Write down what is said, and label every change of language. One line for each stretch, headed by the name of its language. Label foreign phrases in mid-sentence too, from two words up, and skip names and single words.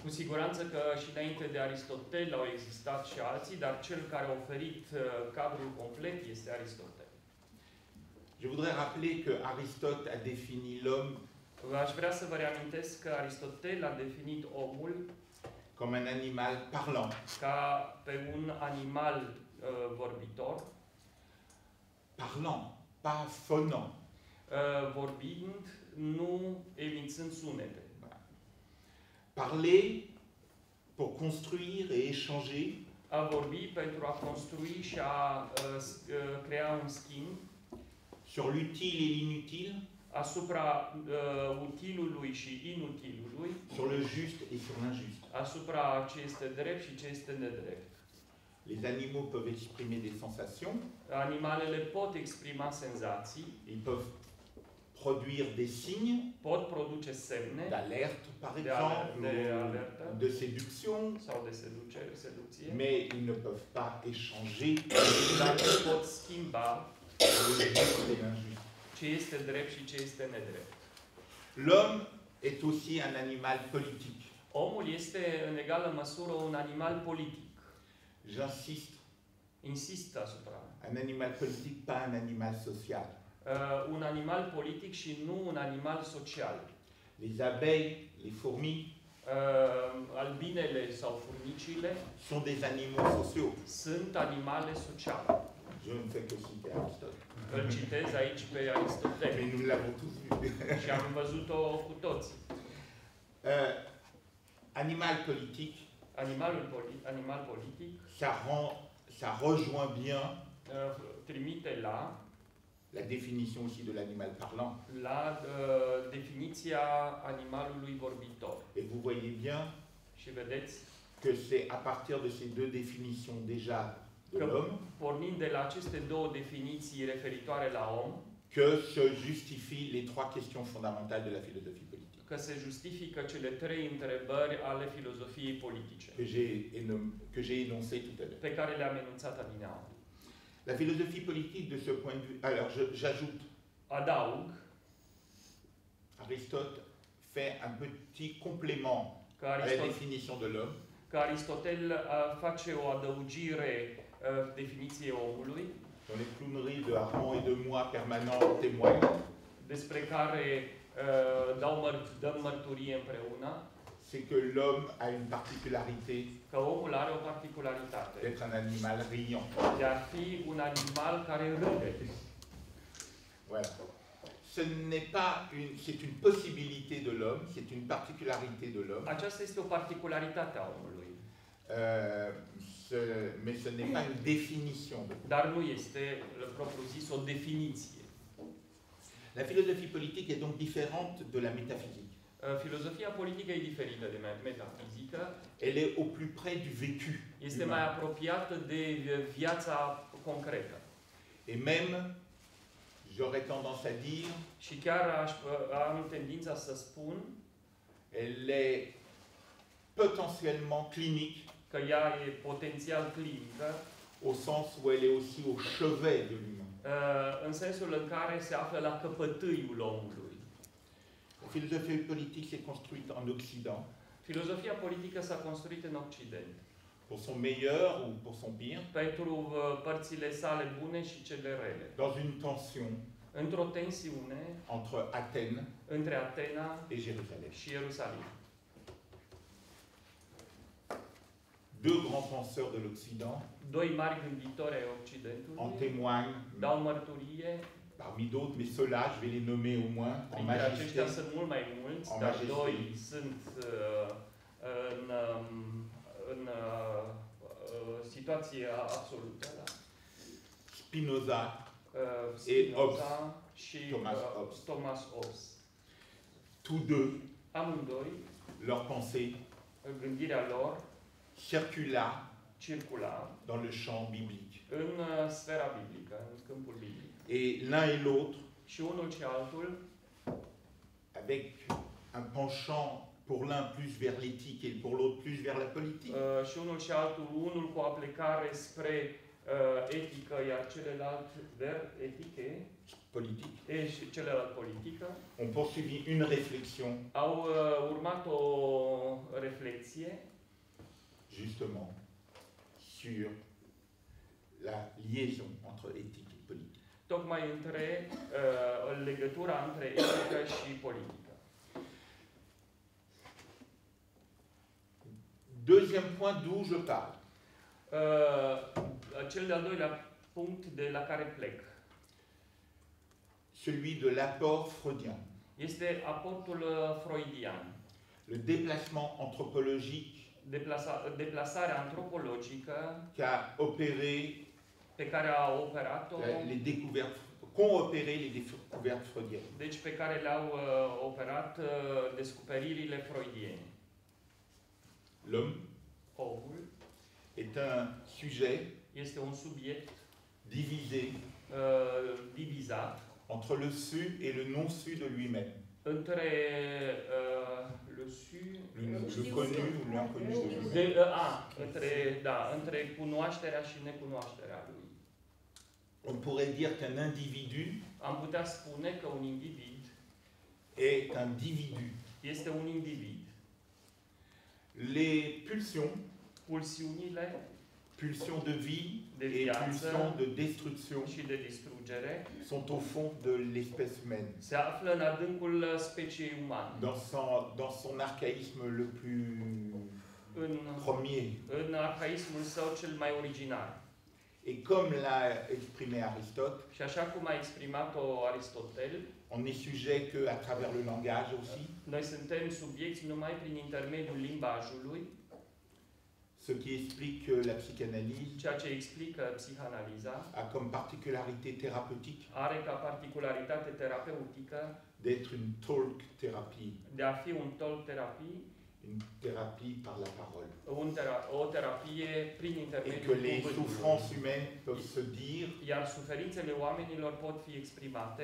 Romanian: Cu siguranță că și înainte de Aristotel au existat și alții, dar cel care a oferit cadrul complet este Aristotel.
French: Je voudrais rappeler que Aristote a défini l'homme
Romanian: Aș vrea să vă reamintesc că Aristotel a definit omul
French: comme un animal parlant.
Romanian: ca pe un animal vorbitor,
French: Parlant, pas phonant.
Romanian: vorbind, nu emițând sunete.
French: Parler pour construire et échanger,
Romanian: A vorbi pentru a construi și a crea un schimb
French: sur l'utile et l'inutile,
Romanian: asupra utilului și inutilului,
French: sur le juste et sur l'injuste.
Romanian: asupra ce este drept și ce este nedrept.
French: Les animaux peuvent exprimer des sensations,
Romanian: Animalele pot exprima senzații,
French: ils peuvent produire des signes
Romanian: pot produce semne
French: d'alerte, par
Romanian: De
French: exemple,
Romanian: alerte.
French: ou de séduction,
Romanian: sau de seducție,
French: mais ils ne peuvent pas échanger
Romanian: dar nu pot schimba
French: le juste et l'injuste.
Romanian: ce este drept și ce este nedrept.
French: L'homme est aussi un animal politique.
Romanian: Omul este în egală măsură un animal politic.
French: J'insiste,
Romanian: Insist asupra.
French: un animal politique, pas un animal social.
Romanian: Un animal politic și nu un animal social.
French: Les abeilles, les fourmis
Romanian: Albinele sau furnicile
French: sont des animaux sociaux.
Romanian: sunt animale sociale.
French: Je ne fais que citer Aristote.
Romanian: Îl citez aici pe Aristotel
French: Mais nous l'avons tous vu.
Romanian: și am văzut-o cu toții.
French: Animal politique,
Romanian: Animal politic
French: ça rejoint bien
Romanian: trimite
French: la définition aussi de l'animal parlant.
Romanian: la definiția animalului vorbitor.
French: Et vous voyez bien
Romanian: Și vedeți
French: que c'est à partir de ces deux définitions déjà de
Romanian: că
French: l'homme
Romanian: pornind de la aceste două definiții referitoare la om,
French: que se justifient les trois questions fondamentales de la philosophie politique
Romanian: că se justifică cele trei întrebări ale filozofiei politice,
French: que j'ai énoncées tout à l'heure.
Romanian: pe care le-am enunțat adineauri.
French: La philosophie politique de ce point de vue, alors j'ajoute,
Romanian: Adaug
French: Aristote fait un petit complément
Romanian: că
French: à la définition de l'homme,
Romanian: Aristotel face o adăugire definiției omului,
French: dont les clowneries de Armand et de moi permanent témoignent.
Romanian: despre care dăm mărturie împreună,
French: C'est que l'homme a une particularité
Romanian: că omul are o particularitate
French: d'être un animal riant.
Romanian: de a fi un animal care râde.
French: Voilà. Ce n'est pas c'est une possibilité de l'homme, c'est une particularité de l'homme,
Romanian: Aceasta este o particularitate a omului,
French: mais ce n'est pas une définition de l'homme.
Romanian: dar nu este, propriu-zis, o definiție.
French: La philosophie politique est donc différente de la métaphysique.
Romanian: Filozofia politică e diferită de metafizică,
French: Elle est au plus près du vécu
Romanian: este
French: humain.
Romanian: mai apropiată de viața concretă.
French: Et même, j'aurais tendance à dire,
Romanian: Și chiar am tendința să spun
French: elle est potentiellement clinique,
Romanian: că ea e potențial clinică,
French: au sens où elle est aussi au chevet de l'humain.
Romanian: în sensul în care se află la căpătâiul omului.
French: La philosophie politique s'est construite en Occident,
Romanian: Filozofia politică s-a construit în Occident,
French: pour son meilleur ou pour son pire,
Romanian: pentru părțile sale bune și cele rele,
French: dans une tension
Romanian: într-o tensiune
French: entre Athènes
Romanian: între Atena
French: et Jérusalem.
Romanian: și Ierusalim.
French: Deux grands penseurs de l'Occident
Romanian: Doi mari gânditori ai
French: en
Romanian: Occidentului
French: témoignent,
Romanian: dau mărturie,
French: parmi d'autres, mais ceux-là, je vais les nommer au moins en
Romanian: printre
French: majesté.
Romanian: aceștia sunt mult mai mulți,
French: En
Romanian: dar
French: majesté.
Romanian: doi sunt în situație absolută. Da?
French: Spinoza
Romanian: Spinoza și
French: Thomas Hobbes.
Romanian: Hobbes.
French: Tous deux,
Romanian: Amândoi,
French: leur pensée
Romanian: gândirea lor
French: circula
Romanian: circula
French: dans le champ biblique.
Romanian: în sfera biblică, în câmpul biblic.
French: Et l'un et l'autre,
Romanian: Și unul și altul,
French: avec un penchant pour l'un plus vers l'éthique et pour l'autre plus vers la politique,
Romanian: și unul și altul, unul cu aplicare spre etică, iar celălalt etiche,
French: politique,
Romanian: și celălalt politică,
French: ont poursuivi une réflexion
Romanian: au urmat o reflexie
French: justement sur la liaison entre éthique et politique.
Romanian: tocmai între legătura între etică și politică.
French: Deuxième point d'où je parle,
Romanian: Cel de-al doilea punct de la care plec
French: celui de l'apport freudien,
Romanian: este aportul freudian,
French: le déplacement anthropologique
Romanian: deplasarea antropologică
French: qu'a opéré
Romanian: pe care a operat-o,
French: les découvertes, qu'ont opéré les découvertes freudiennes.
Romanian: deci pe care le-au operat descoperirile freudiene.
French: L'homme
Romanian: Omul
French: est un sujet
Romanian: este un subiect
French: divisé
Romanian: divizat
French: entre le su et le non-su de lui-même,
Romanian: între
French: le su, le connu ou l'inconnu de lui-même.
Romanian: între cunoașterea și necunoașterea lui.
French: On pourrait dire qu'un individu
Romanian: Am putea spune că un individ
French: est un individu.
Romanian: este un individ.
French: Les pulsions,
Romanian: Pulsiunile
French: pulsions de vie
Romanian: de
French: et
Romanian: viață
French: pulsions de destruction
Romanian: și de distrugere
French: sont au fond de l'espèce humaine,
Romanian: se află în adâncul speciei umane,
French: dans son archaïsme le plus premier.
Romanian: în arhaismul său cel mai original.
French: Et comme l'a exprimé Aristote,
Romanian: Și așa cum a exprimat-o Aristotel,
French: on est sujet que à travers le langage aussi,
Romanian: noi suntem subiecți numai prin intermediul limbajului,
French: ce qui explique que la psychanalyse
Romanian: ceea ce explică psihanaliza,
French: a comme particularité thérapeutique
Romanian: are ca particularitate terapeutică
French: d'être une talk thérapie,
Romanian: de a fi un talk terapie,
French: une thérapie par la parole.
Romanian: o terapie prin
French: Et
Romanian: intermediul
French: que les
Romanian: cuvântului.
French: souffrances humaines peuvent se dire
Romanian: Iar suferințele oamenilor pot fi exprimate